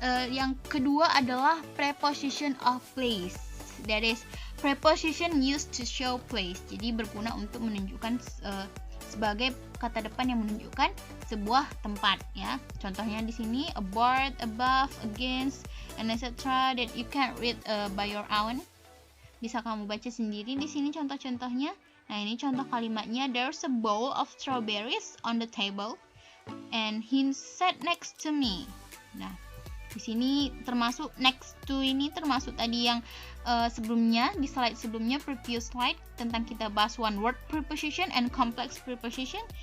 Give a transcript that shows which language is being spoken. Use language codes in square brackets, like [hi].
[id] Yang kedua adalah preposition of place. [en] That is, preposition used to show place. [id] Jadi berguna untuk menunjukkan sebagai kata depan yang menunjukkan sebuah tempat, ya. Contohnya di sini aboard, above, against, and etc. [en] that you can read by your own. [id] Bisa kamu baca sendiri di sini contoh-contohnya. Nah, ini contoh kalimatnya. [en] There's a bowl of strawberries on the table and he sat next to me. [id] Nah, di sini termasuk next to ini termasuk tadi yang sebelumnya, di slide sebelumnya, previous slide, tentang kita bahas one word preposition and complex preposition.